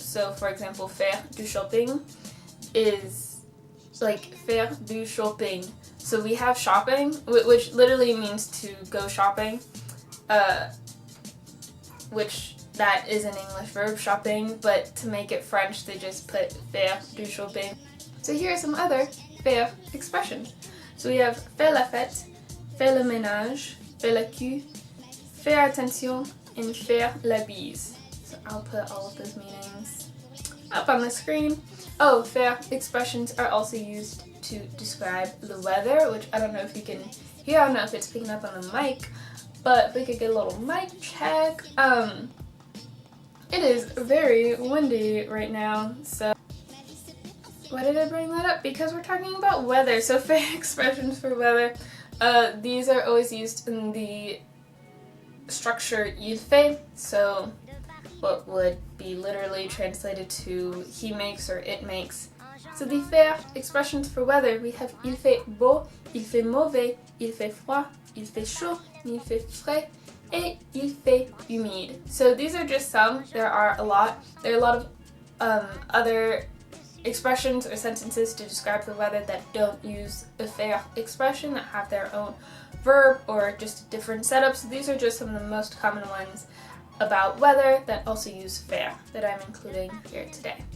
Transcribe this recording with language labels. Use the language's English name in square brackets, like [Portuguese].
[English] So for example, faire du shopping is like faire du shopping. So we have shopping, which literally means to go shopping, which that is an English verb, shopping, but to make it French, they just put faire du shopping. So here are some other faire expressions. So we have [French] faire la fête, faire le ménage, faire la queue, faire attention, and faire la bise. [English] So I'll put all of those meanings up on the screen. Oh, faire expressions are also used to describe the weather, which I don't know if you can hear. I don't know if it's picking up on the mic, but if we could get a little mic check. It is very windy right now, so why did I bring that up? Because we're talking about weather. So faire expressions for weather, these are always used in the structure il fait, so what would be literally translated to he makes or it makes. So the faire expressions for weather, we have [French] il fait beau, il fait mauvais, il fait froid, il fait chaud, il fait frais, et il fait humide. [English] So these are just some. There are a lot. There are a lot of other expressions or sentences to describe the weather that don't use a faire expression, that have their own verb or just different setups. These are just some of the most common ones about weather that also use faire that I'm including here today.